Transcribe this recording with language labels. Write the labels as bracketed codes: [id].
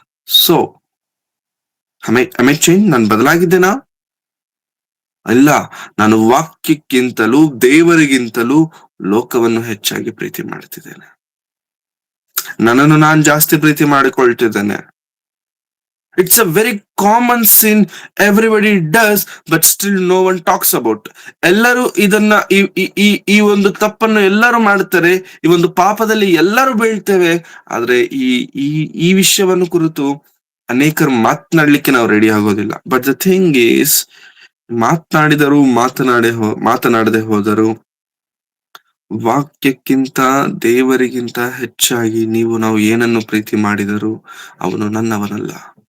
[kn] So change? ನಾನು ಬದಲಾಗಿದ್ದೇನಾ? ಇಲ್ಲ. ನಾನು ವಾಕ್ಯಕ್ಕಿಂತಲೂ ದೇವರಿಗಿಂತಲೂ ಲೋಕವನ್ನು ಹೆಚ್ಚಾಗಿ ಪ್ರೀತಿ ಮಾಡ್ತಿದ್ದೇನೆ. ನನ್ನನ್ನು ನಾನು ಜಾಸ್ತಿ ಪ್ರೀತಿ ಮಾಡಿಕೊಳ್ತಿದ್ದೇನೆ. [en] It's a very common sin everybody does, but still no one talks about. [kn] ಎಲ್ಲರೂ ಇದನ್ನ ಈ ಒಂದು ತಪ್ಪನ್ನು ಎಲ್ಲರೂ ಮಾಡ್ತಾರೆ. ಈ ಒಂದು ಪಾಪದಲ್ಲಿ ಎಲ್ಲರೂ ಬೀಳ್ತೇವೆ. ಆದ್ರೆ ಈ ವಿಷಯವನ್ನು ಕುರಿತು ಅನೇಕರು ಮಾತನಾಡ್ಲಿಕ್ಕೆ ನಾವು ರೆಡಿ ಆಗೋದಿಲ್ಲ. [en] but the thing is, [kn] ಮಾತನಾಡಿದರು ಮಾತನಾಡದೆ ಹೋದರು, ವಾಕ್ಯಕ್ಕಿಂತ ದೇವರಿಗಿಂತ ಹೆಚ್ಚಾಗಿ ನಾವು ಏನನ್ನು ಪ್ರೀತಿ ಮಾಡಿದರು ಅವನು ನನ್ನವನಲ್ಲ.